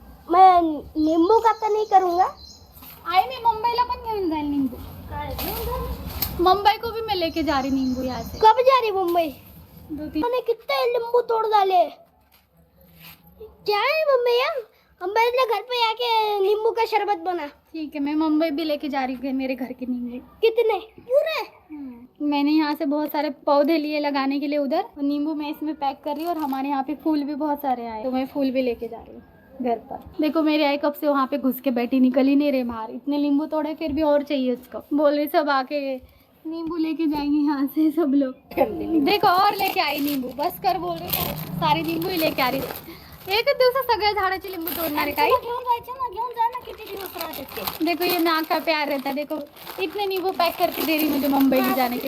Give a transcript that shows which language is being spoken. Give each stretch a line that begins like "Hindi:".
Hindi: मैं नींबू का तो नहीं करूँगा।
Marathi: आई मी मुंबईला पण घेऊन जाईल नींबू।
Hindi: मुंबई को भी मैं लेके जा रही नींबू यहाँ से। कब जा रही मुंबई? 2-3 मैंने कितने नींबू तोड़ डाले। क्या है मम्मी यार, हम पहले घर पे आके नींबू का शरबत बना। ठीक है, मैं मुंबई भी लेके जा रही हूँ मेरे घर के नींबू। कितने? पूरे? मैंने यहाँ से बहुत सारे पौधे लिए लगाने के लिए उधर, और नींबू मैं इसमें पैक कर रही हूँ। और हमारे यहाँ पे फूल भी बहुत सारे आए, तो मैं फूल भी लेके जा रही हूँ घर पर। देखो मेरे आई कब से वहाँ पे घुस के बैठी, निकल ही नहीं रहे बाहर। इतने नींबू तोड़े फिर भी और चाहिए उसको। बोल रही सब आके नींबू लेके जाएंगे यहाँ से सब लोग। देखो और लेके आई नींबू, बस कर बोल रही सारी नींबू ही लेके आ रही।
Marathi: एक दिवसात सगळ्या झाडाची लिंबू तोड़णार आहे काही? घेऊन जायचे ना, घेऊन जा ना, किती दिवस राहते ते.
Hindi: देखो ये नाक का प्यार रहता है। देखो इतने नींबू पैक करके दे रही मुझे मुंबई ले जाने के